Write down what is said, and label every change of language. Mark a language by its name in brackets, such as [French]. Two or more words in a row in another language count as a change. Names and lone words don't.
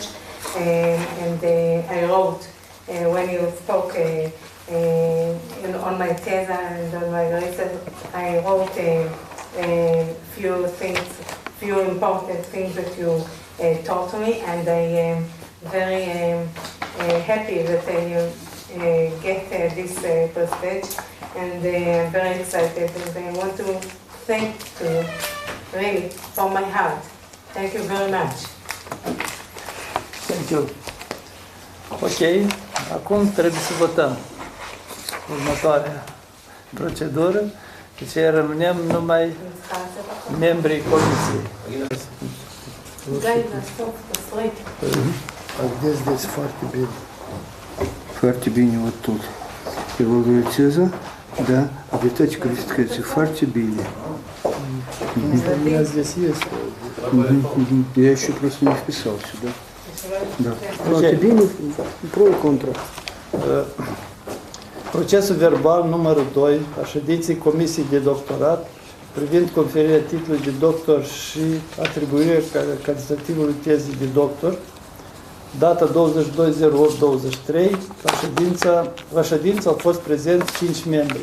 [English] And I wrote when you spoke on my Teza and on my research, I wrote few important things that you taught me, and I am very happy that you get this prestige, and I'm very excited, and I want to thank you really from my heart. Thank you very much. Thank you. [Romanian] Ok, acum trebuie să votăm următoarea procedură. Deci rămânem numai membrii comisiei. Здесь foarte bine. Foarte bine [Russian] вот тут. [Romanian] Elaborată teza, [Russian] да, обретать квалификацию [Romanian] foarte bine. [Russian] У меня здесь есть. Я еще просто не вписал сюда. Да. [Romanian] Foarte bine, pro и contra. Procesul verbal numărul 2 a ședinței Comisiei de Doctorat privind conferirea titlului de doctor și atribuirea calitativului tezei de doctor, data 22/08/23, la ședință au fost prezenți 5 membri.